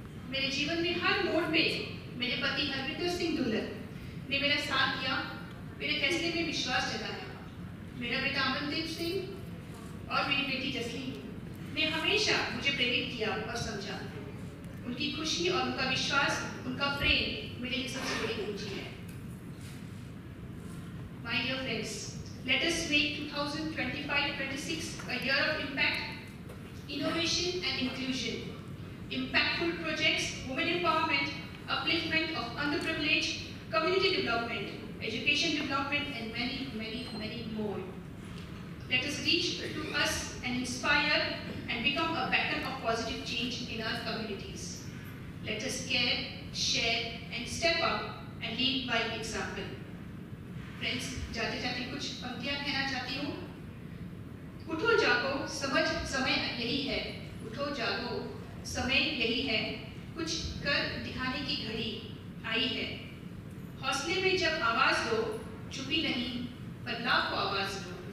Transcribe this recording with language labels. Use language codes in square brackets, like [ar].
[hi] मेरे जीवन में हर मोड़ पे मेरे पति हरविंदर सिंह दुल्लर ने मेरा साथ दिया, मेरे फैसले में विश्वास जताया। मेरा बेटा अमनदीप सिंह और मेरी बेटी जसलीन ने हमेशा मुझे प्रेरित किया और समझा। उनकी खुशी और उनका विश्वास, उनका प्रेम मेरे लिए सबसे बड़ी पूंजी है। [en] My dear friends, let us make 2025-26 a year of impact, innovation and inclusion, impactful projects, women empowerment, upliftment of underprivileged, community development, education development, and many more. Let us reach to us and inspire and become a beacon of positive change in our communities. Let us care, share, and step up and lead by example. [hi] Friends, जाते जाते कुछ पंक्तियां कहना चाहती हूँ। उठो जागो, समझ समय यही है। उठो जागो, समय यही है। कुछ कर दिखाने की घड़ी आई है। हौसले में जब आवाज दो, चुपी नहीं, बदलाव को आवाज दो।